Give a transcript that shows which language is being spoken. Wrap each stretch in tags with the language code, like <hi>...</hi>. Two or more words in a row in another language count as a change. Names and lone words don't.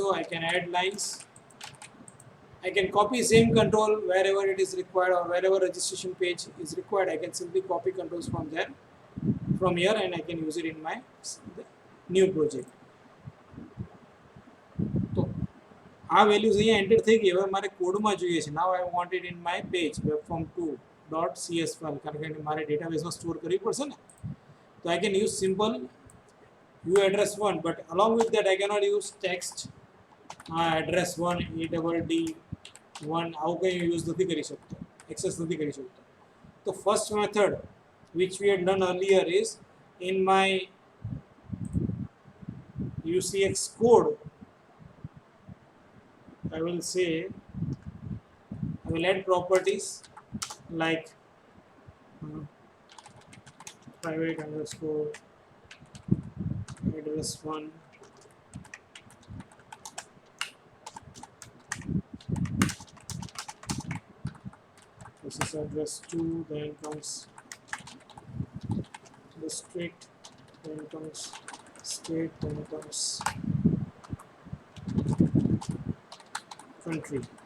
<en>I can add lines, I can copy same control wherever it is required or wherever registration page is required. I can simply copy controls from there, from here, and I can use it in my new project.</en> <gu>તો આ વેલ્યુઝ અહીંયા એન્ટર થઈ ગઈ. હવે મારે કોડમાં જોઈએ છે.</gu> <en>now I want it in my page</en> <gu>webform2.cs ફાઇલ, કારણ કે મારે ડેટાબેઝમાં સ્ટોર કરવી પડશે ને.</gu> <en>તો I can use simple uaddress1, but along with that I cannot use text address1 add1</en> <gu>આવું કંઈ યુઝ નથી કરી શકતો, એક્સેસ નથી કરી શકતો.</gu> <en>તો first method which we had done earlier is in my UCX code I will say I will add properties like private underscore address1 this is address2, then comes district, then comes state, then comes country.</en>